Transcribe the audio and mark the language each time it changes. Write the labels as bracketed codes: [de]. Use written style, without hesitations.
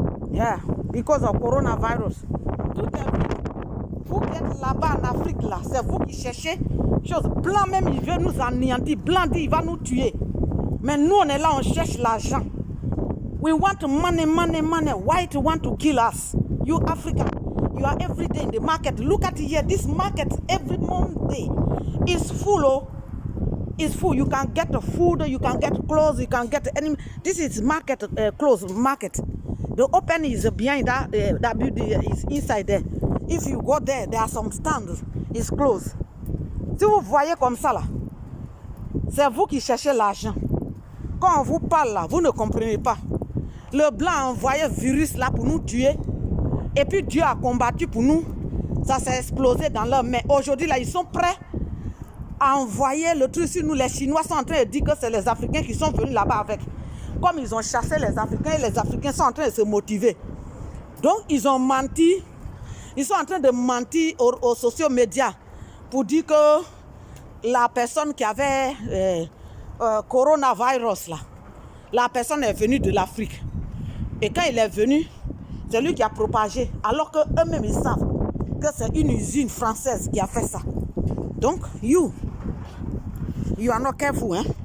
[en] Yeah, because of coronavirus. [fr] Tout est vide. Vous qui êtes là-bas en Afrique, là, c'est vous qui cherchez chose. Blanc même, il veut nous anéantir. Blanc dit, il va nous tuer. Mais nous, on est là, on cherche l'argent. [en] We want money, money, money. White want to kill us. You African, you are every day in the market. Look at here, this market every Monday is full. Oh, it's full. You can get food, you can get clothes, you can get any. This is market, clothes market. The open is behind that building is inside there. If you go there, there are some stands. It's closed. [fr] Si vous voyez comme ça là, c'est vous qui cherchez l'argent. Quand on vous parle là, vous ne comprenez pas. Le blanc a envoyé virus là pour nous tuer. Et puis Dieu a combattu pour nous. Ça s'est explosé dans leurs mains. Aujourd'hui là, ils sont prêts à envoyer le truc sur nous. Les Chinois sont en train de dire que c'est les Africains qui sont venus là-bas avec. Comme ils ont chassé les Africains, et les Africains sont en train de se motiver. Donc ils ont menti. Ils sont en train de mentir aux sociaux médias pour dire que la personne qui avait coronavirus là, la personne est venue de l'Afrique. Et quand il est venu, c'est lui qui a propagé. Alors qu'eux-mêmes, ils savent que c'est une usine française qui a fait ça. [en] Donc, you are not careful, hein?